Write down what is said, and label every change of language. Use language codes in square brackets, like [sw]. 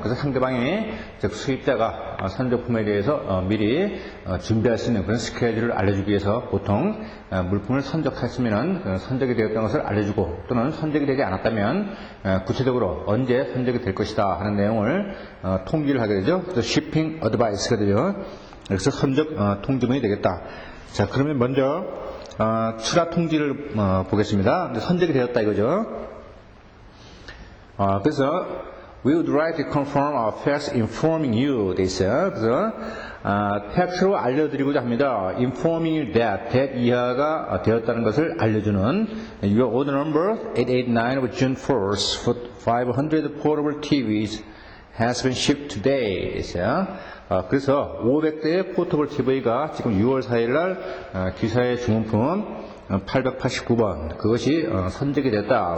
[ko] 그래서 상대방이 즉 수입자가 선적품에 대해서 미리 준비할 수 있는 그런 스케줄을 알려주기 위해서 보통 물품을 선적했으면은 선적이 되었다는 것을 알려주고, 또는 선적이 되지 않았다면 구체적으로 언제 선적이 될 것이다 하는 내용을 통지를 하게 되죠. 그래서 shipping advice가 되죠. 그래서 선적 통지문이 되겠다. 자, 그러면 먼저 추가 통지를 보겠습니다. 선적이 되었다 이거죠. 그래서 [en] we would like to confirm our facts informing you, [ko] 돼 있어요. 그래서 팩트로 알려드리고자 합니다. [en] informing you that [ko] 이하가 되었다는 것을 알려주는 [en] your order number 889 of June 1st for 500 portable TVs has been shipped today. [ko] 있어요. 그래서 500대의 포터블 TV가 지금 6월 4일 날 기사의 주문품 889번 그것이 선적이 됐다.